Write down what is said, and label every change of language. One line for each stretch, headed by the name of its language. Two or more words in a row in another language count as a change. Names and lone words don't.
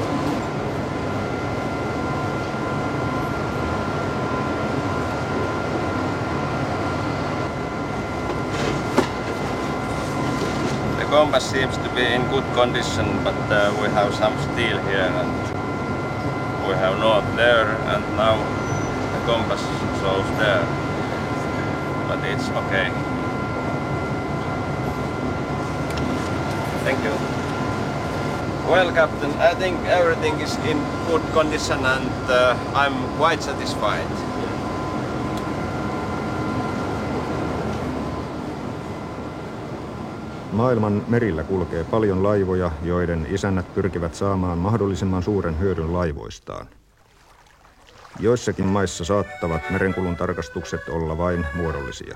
English: The compass seems to be in good condition, but we have some steel here and we have north there, and now the compass shows there, but it's okay. Thank you. Well, Captain, I think everything is in good condition and I'm quite satisfied.
Finnish: Maailman merillä kulkee paljon laivoja, joiden isännät pyrkivät saamaan mahdollisimman suuren hyödyn laivoistaan. Joissakin maissa saattavat merenkulun tarkastukset olla vain muodollisia.